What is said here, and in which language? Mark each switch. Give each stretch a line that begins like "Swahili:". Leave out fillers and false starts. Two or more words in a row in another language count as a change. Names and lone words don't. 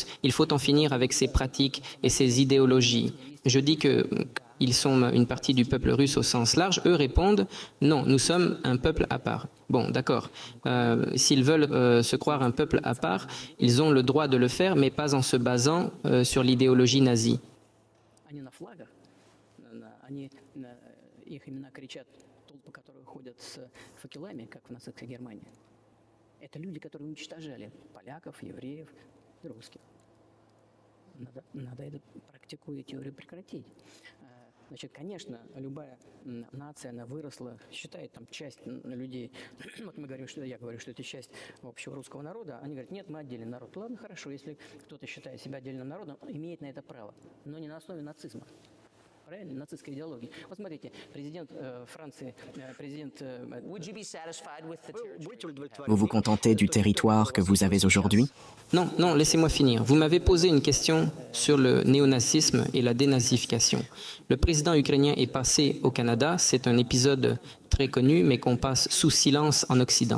French: Il faut en finir avec ces pratiques et ces idéologies. Je dis qu'ils sont une partie du peuple russe au sens large. Eux répondent « Non, nous sommes un peuple à part ». Bon, d'accord. S'ils veulent se croire un peuple à part, ils ont le droit de le faire, mais pas en se basant sur l'idéologie nazie.
Russian: Их имена кричат толпы, которые ходят с факелами, как в нацистской Германии. Это люди, которые уничтожали поляков, евреев и русских. Надо эту практику и теорию прекратить. Значит, конечно, любая нация, она выросла, считает там часть людей. Вот мы говорим, что я говорю, что это часть общего русского народа. Они говорят, нет, мы отдельный народ. Ладно, хорошо, если кто-то считает себя отдельным народом, имеет на это право, но не на основе нацизма. Правильно, нацистской идеологии. Вот смотрите, президент Франции, президент...
French: Vous vous contentez du territoire que vous avez aujourd'hui? Non, non, laissez-moi finir. Vous m'avez posé une question sur le néonazisme et la dénazification. Le président ukrainien est passé au Canada. C'est un épisode très connu, mais qu'on passe sous silence en Occident.